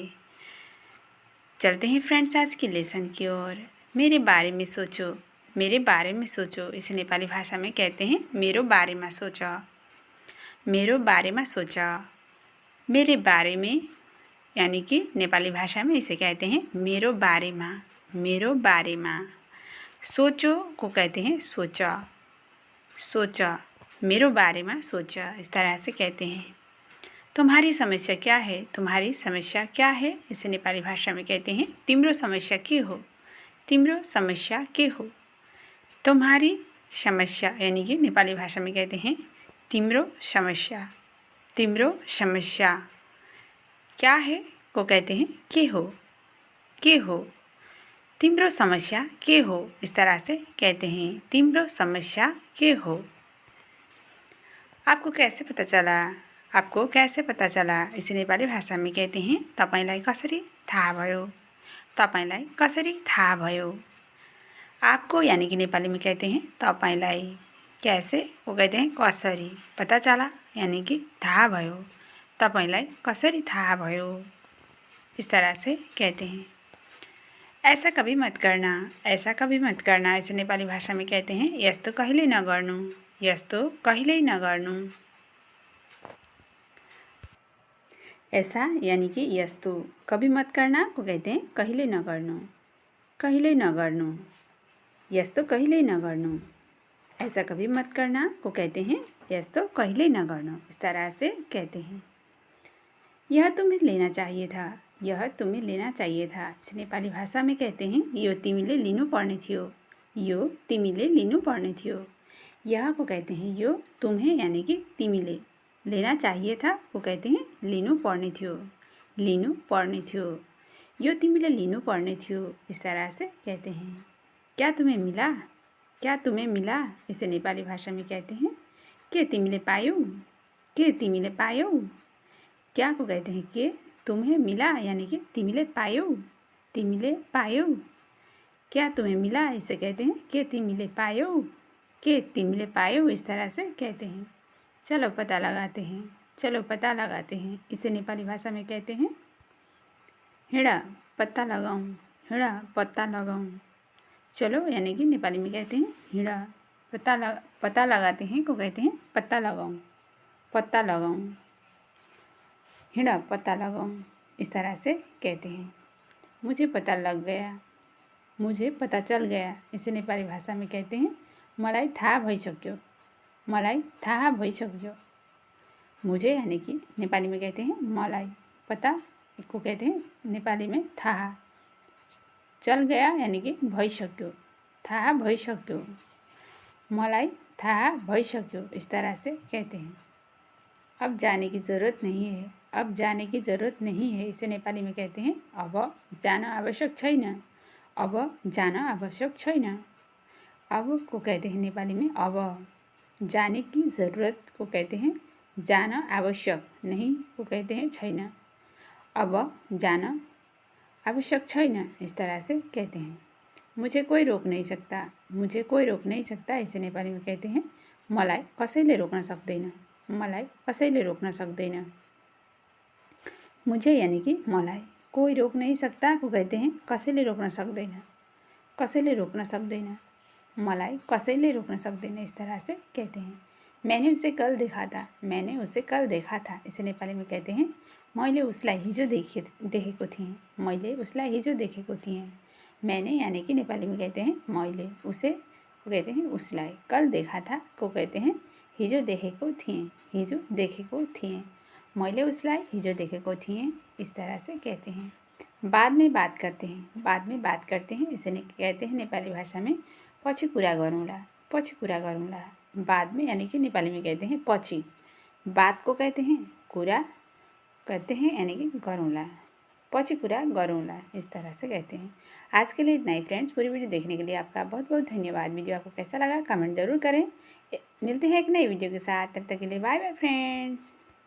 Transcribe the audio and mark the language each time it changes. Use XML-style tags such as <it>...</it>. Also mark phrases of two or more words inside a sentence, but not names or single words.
<hi>चलते हैं फ्रेंड्स आज की लेसन की ओर। मेरे बारे में सोचो, मेरे बारे में सोचो, इसे नेपाली भाषा में कहते हैं</hi> <ne>मेरो बारे में सोचो। मेरो बारे में सोचो,</ne> <hi>मेरे बारे में यानी कि नेपाली भाषा में इसे कहते हैं</hi> <ne>मेरो बारेमा। मेरो बारेमा।</ne> <hi>सोचो को कहते हैं सोचा।</hi> <ne>सोचा, मेरो बारेमा सोचा,</ne> <hi>इस तरह से कहते हैं। तुम्हारी समस्या क्या है, तुम्हारी समस्या क्या है, इसे नेपाली भाषा में कहते हैं</hi> <ne>तिम्रो समस्या के हो। तिम्रो समस्या के हो।</ne> <hi>तुम्हारी समस्या यानी कि नेपाली भाषा में कहते हैं</hi> <ne>तिम्रो समस्या। तिम्रो समस्या</ne> <hi>क्या है को कहते हैं</hi> <ne>के हो। के हो। तिम्रो समस्या के हो,</ne> <hi>इस तरह से कहते हैं</hi> <ne>तिम्रो समस्या के हो।</ne> <hi>आपको कैसे पता चला, आपको कैसे पता चला, इसे नेपाली भाषा में कहते हैं</hi> <ne>तपाईलाई कसरी थाहा भयो। तपाईलाई कसरी थाहा भयो।</ne> <hi>आपको यानी कि नेपाली में कहते हैं तपाईलाई। कैसे को कहते हैं कसरी। पता चला यानी कि</hi> <ne>थाहा भयो। तपाईलाई कसरी थाहा भयो,</ne> <hi>इस तरह से कहते हैं। ऐसा कभी मत करना, ऐसा कभी मत करना, इसे नेपाली भाषा में कहते हैं</hi> <ne>यस्तो कहिल्यै नगर्नु। यस्तो कहिल्यै नगर्नु।</ne> <hi>ऐसा यानी कि यस्तो कभी मत करना को कहते हैं</hi> <ne>कहिल्यै नगर्नु। कहिल्यै नगर्नु। यस्तो कहिल्यै नगर्नु।</ne> <hi>ऐसा कभी मत करना को कहते हैं</hi> <ne>यस्तो कहिल्यै नगर्नु,</ne> <hi>इस तरह से कहते हैं। यह तुम्हें लेना चाहिए था। यह तुम्हें लेना चाहिए था, इसे नेपाली भाषा में कहते हैं</hi> <ne>यो तिमीले लिनुपर्ने थियो। यो तिमीले लिनुपर्ने थियो।</ne> <hi>यह को कहते हैं यो तुम्हें यानी कि तिमीले। लेना चाहिए था को कहते हैं</hi> <ne>लिनुपर्ने थियो। लिनुपर्ने थियो। यो तिमीले लिनुपर्ने थियो,</ne> <hi>इस तरह से कहते हैं। क्या तुम्हें मिला, क्या तुम्हें मिला, इसे नेपाली भाषा में कहते हैं</hi> <ne>के तिमीले पायौ। के तिमीले पायौ।</ne> <hi>क्या को कहते हैं के तुम्हें मिला यानी कि</hi> <ne>तिमीले पायौ। तिमीले पायौ।</ne> <hi>क्या तुम्हें मिला, इसे कहते हैं</hi> <ne>के तिमीले पायौ। के तिमीले पायौ,</ne> <hi>इस तरह से कहते हैं। चलो पता लगाते हैं। चलो पता लगाते हैं, इसे नेपाली भाषा में कहते हैं</hi> <ne>हिँडा पत्ता लगाऊँ। हिँडा पत्ता लगाऊँ।</ne> <hi>चलो यानी कि नेपाली में कहते हैं हिँडा पता लगाते हैं को कहते हैं</hi> <ne>पत्ता लगाऊँ। पत्ता लगाऊँ। हिँडा पत्ता लगाऊँ,</ne> <hi>इस तरह से कहते हैं। मुझे पता लग गया। मुझे पता चल गया, इसे नेपाली भाषा में कहते हैं</hi> <ne>मलाई थाहा भइसक्यो। मलाई थाहा भइसक्यो।</ne> <hi>मुझे यानी कि नेपाली में कहते हैं मलाई। पता को कहते हैं नेपाली में थाहा। चल गया यानी कि भइसक्यो।</hi> <ne>थाहा भइसक्यो। मलाई थाहा भइसक्यो,</ne> <hi>इस तरह से कहते हैं। अब जाने की ज़रूरत नहीं है। अब जाने की ज़रूरत नहीं है, इसे नेपाली में कहते हैं</hi> <ne>अब जान आवश्यक छैन। अब जान आवश्यक छैन।</ne> <hi>अब को कहते हैं नेपाली में अब। जाने की ज़रूरत को कहते हैं</hi> <ne>जान आवश्यक</ne> <hi>नहीं को कहते हैं छैन।</hi> <ne>अब जान आवश्यक छैन,</ne> <hi>इस तरह से कहते हैं। मुझे कोई रोक नहीं सकता। मुझे कोई रोक नहीं सकता, इसे नेपाली में कहते हैं</hi> <ne>मलाई कसैले रोक्न सक्दैन। मलाई कसैले रोक्न सक्दैन।</ne> <hi>मुझे यानी कि मलाई कोई रोक नहीं सकता को कहते हैं</hi> <ne>कसैले रोक्न सक्दैन। कसैले रोक्न सक्दैन। मलाई कसैले रोक्न सक्दैन,</ne> <hi>इस तरह से कहते हैं। मैंने उसे कल देखा था। मैंने उसे कल देखा था, इसे नेपाली में कहते हैं</hi> <ne>मैले उसलाई हिजो देखेको थिएँ। मैले उसलाई हिजो देखेको थिएँ।</ne> <hi>मैंने यानी कि नेपाली में कहते हैं मैले। उसे को कहते हैं उसलाई। कल देखा था को कहते हैं</hi> <ne>हिजो देखेको थिएँ। हिजो देखेको थिएँ। मैले उसलाई हिजो देखेको थिएँ,</ne> <hi>इस तरह से कहते हैं। बाद में बात करते हैं। बाद में बात करते हैं, इसे कहते हैं नेपाली भाषा में</hi> <ne>पछि कुरा गरौँला। पछि कुरा गरौँला।</ne> <hi>बाद में यानी कि नेपाली में कहते हैं पछि। बात को कहते हैं कुरा कहते हैं यानी कि गरौँला।</hi> <ne>पछि कुरा गरौँला,</ne> <hi>इस तरह से कहते हैं। आज के लिए इतना ही फ्रेंड्स। पूरी वीडियो देखने के लिए आपका बहुत बहुत धन्यवाद। वीडियो आपको कैसा लगा कमेंट ज़रूर करें। मिलते हैं एक नई वीडियो के साथ, तब तक के लिए</hi> <en>bye bye friends.</en>